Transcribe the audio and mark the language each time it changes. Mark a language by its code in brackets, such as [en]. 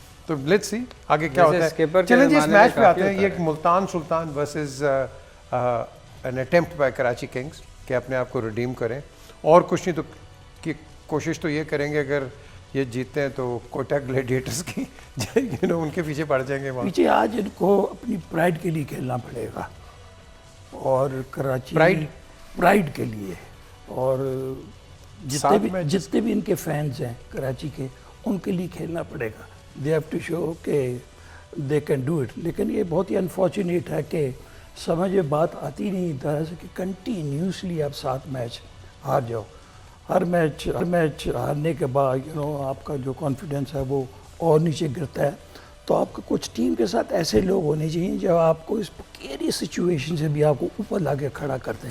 [ur] تو [en] let's see [ur] آگے کیا ہوتا ہے. چلیں جی اس میچ پہ آتے ہیں. یہ ایک ملتان سلطان versus [en] an attempt by [ur] Karachi Kings کہ اپنے آپ کو ریڈیم کریں, اور کچھ نہیں تو کوشش تو یہ کریں گے اگر یہ جیتے ہیں تو کوٹا گلیڈیٹرز کی ان کے پیچھے پڑ جائیں گے. پیچھے آج ان کو اپنی پرائڈ کے لیے کھیلنا پڑے گا, اور کراچی پرائڈ کے لیے, اور جتنے بھی ان کے فینز ہیں کراچی کے ان کے لیے کھیلنا پڑے گا. [en] They have to show کہ they can do it. [ur] لیکن یہ بہت ہی انفارچونیٹ ہے کہ سمجھ میں بات آتی نہیں طرح سے کہ کنٹینیوسلی آپ 7 میچ ہار جاؤ. ہر میچ ہارنے کے بعد آپ کا جو کانفیڈنس ہے وہ اور نیچے گرتا ہے. تو آپ کا کچھ ٹیم کے ساتھ ایسے لوگ ہونے چاہیے جو آپ کو اس پکیری سچویشن سے بھی آپ کو اوپر لا کے کھڑا کر دیں.